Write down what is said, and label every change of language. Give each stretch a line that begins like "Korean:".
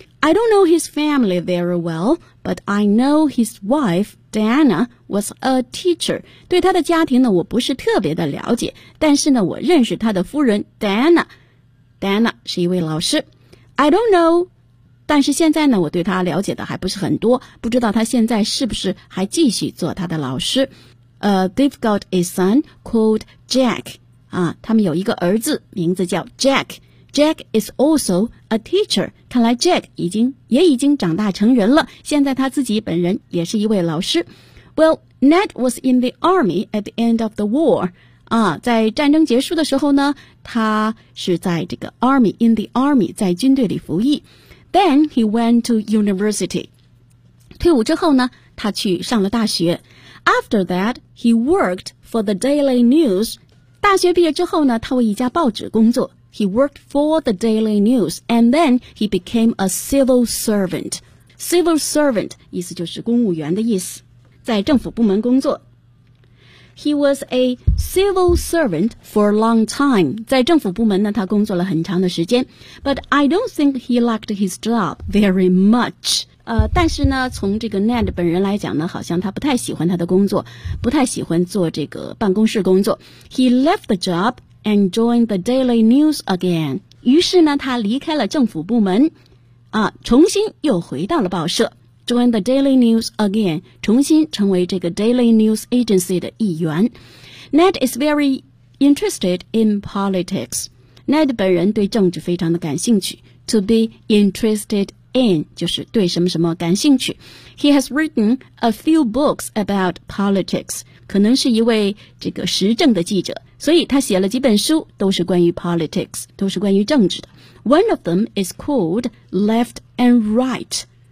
English: I don't know his family very well, but I know his wife, Diana, was a teacher.
Chinese: 对他的家庭呢，我不是特别的了解，但是呢，我认识他的夫人 Diana。 Diana 是一位老师。
English: I don't know,
Chinese: 但是现在呢，我对他了解的还不是很多，不知道他现在是不是还继续做他的老师。
English: They've got a son called Jack.
Chinese: 啊，他们有一个儿子，名字叫 Jack.
English: Jack is also a teacher.
Chinese: 看来 Jack 已经长大成人了，现在他自己本人也是一位老师。
English: Well, Ned was in the army at the end of the war.
Chinese: 啊，在战争结束的时候呢，他是在这个 army,
English: in the army,
Chinese: 在军队里服役。
English: Then he went to university.
Chinese: 退伍之后呢，他去上了大学。
English: After that, he worked for the Daily News.
Chinese: 大学毕业之后呢，他为一家报纸工作。
English: He worked for the Daily News, and then he became a civil servant.
Chinese: Civil servant 意思就是公务员的意思，在政府部门工作。
English: He was a civil servant for a long time.
Chinese: 在政府部门呢，他工作了很长的时间。
English: But I don't think he liked his job very much.
Chinese: 但是呢，从这个 Ned 本人来讲呢，好像他不太喜欢他的工作，不太喜欢做这个办公室工作。
English: He left the job. And joined the Daily News again.
Chinese: 于是呢，他离开了政府部门，啊，重新又回到了报社。
English: Joined the Daily News again.
Chinese: 重新成为这个 Daily News Agency 的一员。
English: Ned is very interested in politics.
Chinese: Ned 本人对政治非常的感兴趣。
English: To be interested in
Chinese: 就是对什么什么感兴趣。
English: He has written a few books about politics.
Chinese: 可能是一位这个时政的记者。所以他写了几本书，都是关于 politics, 都是关于政治的。
English: One of them is called Left and Right.